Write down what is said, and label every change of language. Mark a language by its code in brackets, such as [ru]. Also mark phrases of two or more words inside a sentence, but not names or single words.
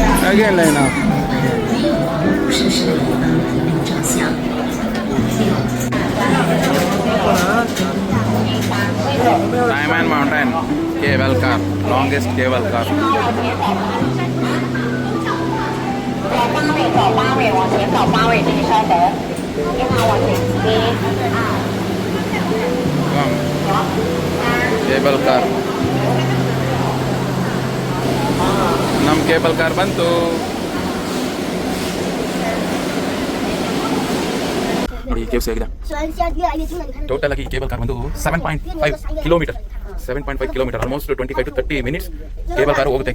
[kn] ಕೆಳಗೆ ಇಲ್ಲ ಏನೋ [en] Diamond Mountain cable car, longest cable car. [zh] 8 位往前走8位，请稍等。1号往前 [en] cable car [kn] ನಮ್ಮ [en] cable car [kn] ಬಂತು. ನೋಡಿ KFC ಆಗಿದೆ. ಟೋಟಲ್ ಆಗಿ [en] cable car [kn] ಬಂದು 7.5 ಕಿಲೋಮೀಟರ್, 7.5 ಕಿಲೋಮೀಟರ್, [en] almost 25 to 30 minutes cable car [kn] ಹೋಗುತ್ತೆ.